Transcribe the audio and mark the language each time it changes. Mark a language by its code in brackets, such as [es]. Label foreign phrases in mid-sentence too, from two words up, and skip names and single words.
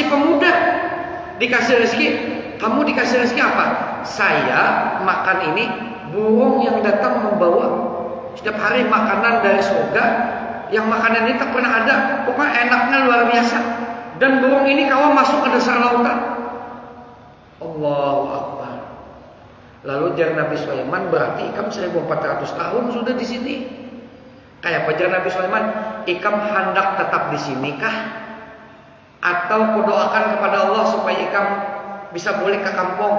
[id] Dikasih rezeki, kamu dikasih rezeki apa? saya makan ini burung yang datang membawa setiap hari makanan dari surga, yang makanan ini tak pernah ada, pokoknya enaknya luar biasa. Dan burung ini kawan masuk ke dasar lautan. [ar] الله أكبر. [bjn] Lalu jar Nabi Sulaiman, berarti ikam 1400 tahun sudah di sini. Kayak pajar Nabi Sulaiman, ikam hendak tetap di sini kah? Atau kudoakan kepada Allah supaya ikam bisa balik ke kampung?